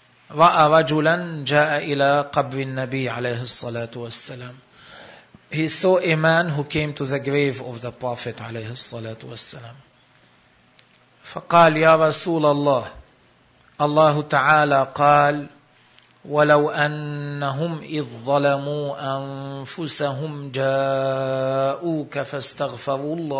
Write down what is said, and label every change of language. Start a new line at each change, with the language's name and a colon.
Arabic: رأى رجلا جاء إلى قبر النبي عليه الصلاة والسلام.
English: He saw a man who came to the grave of the Prophet
Arabic: عليه الصلاة والسلام. فقال يا رسول الله, الله تعالى قال ولو أنهم إذ ظلموا أنفسهم جاءوك فاستغفروا